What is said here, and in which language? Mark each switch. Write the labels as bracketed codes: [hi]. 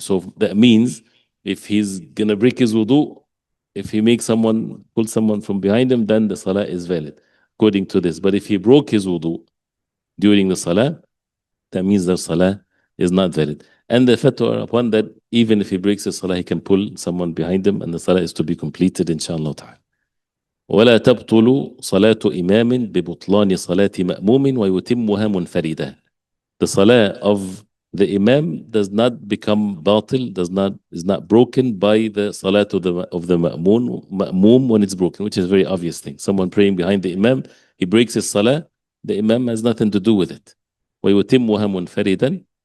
[en] So that means if he's gonna break his wudu, if he makes someone pull someone from behind him, then the salah is valid, according to this. But if he broke his wudu during the salah, that means the salah is not valid. And the fatwa upon that, even if he breaks the salah, he can pull someone behind him, and the salah is to be completed, inshallah ta'ala. [ar] ولا تبطل صلاة إمام ببطلان صلاة مأموم ويتمها منفردا. [en] The salah of the imam does not become batil, is not broken by the salah of the ma'moom when it's broken, which is a very obvious thing. Someone praying behind the imam, he breaks his salah, the imam has nothing to do with it. [ar] ويتمها منفردا.